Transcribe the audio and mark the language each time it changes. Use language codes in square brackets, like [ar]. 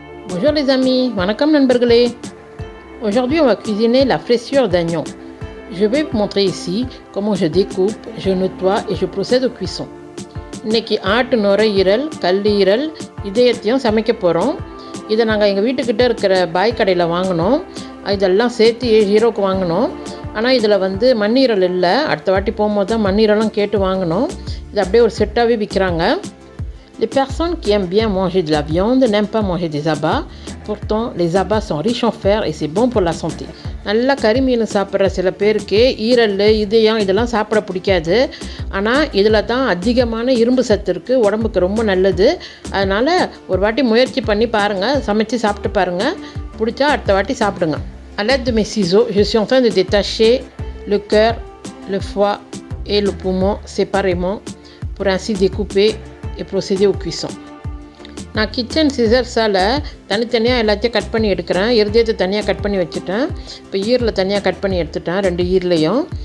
[fr] Bonjour les amis, [ta] வணக்கம் நண்பர்களே. [fr] Aujourd'hui on va cuisiner la flessure d'agneau. Je vais vous montrer ici comment je découpe, je nettoie et je procède aux cuissons. [ta] இன்றைக்கி ஆட்டு நுரையீரல், கல்லீரல், இதயத்தையும் சமைக்க போகிறோம். இதை நாங்கள் எங்கள் வீட்டுக்கிட்ட இருக்கிற பாய் கடையில் வாங்கினோம். இதெல்லாம் சேர்த்து 7 யூரோக்கு வாங்கினோம். ஆனால் இதில் வந்து மண்ணீரல் இல்லை. அடுத்த வாட்டி போகும்போது தான் மண்ணீரலும் கேட்டு வாங்கினோம். இது அப்படியே ஒரு செட்டாகவே விற்கிறாங்க. [fr] Les personnes qui aiment bien manger de la viande n'aiment pas manger des abats. Pourtant, les abats sont riches en fer et c'est bon pour la santé. [ta] நல்லா கறி மீன் சாப்பிட்ற சில பேருக்கு ஈரல், இதயம் இதெல்லாம் சாப்பிட பிடிக்காது. ஆனால் இதில் தான் அதிகமான இரும்பு சத்து இருக்குது, உடம்புக்கு ரொம்ப நல்லது. அதனால் ஒரு வாட்டி முயற்சி பண்ணி பாருங்கள், சமைச்சு சாப்பிட்டு பாருங்கள். பிடிச்சா அடுத்த வாட்டி சாப்பிடுங்க. [fr] À l'aide de mes ciseaux, je suis en train de détacher le cœur, le foie et le poumon séparément pour ainsi découper et procéder aux cuissons. [ta] நான் கிச்சன் சிசர்ஸால் தனித்தனியாக எல்லாத்தையும் கட் பண்ணி எடுக்கிறேன். இருதயத்தை தனியாக கட் பண்ணி வச்சுட்டேன். இப்போ ஈரில் தனியாக கட் பண்ணி எடுத்துட்டேன், 2 ஈரலையும்.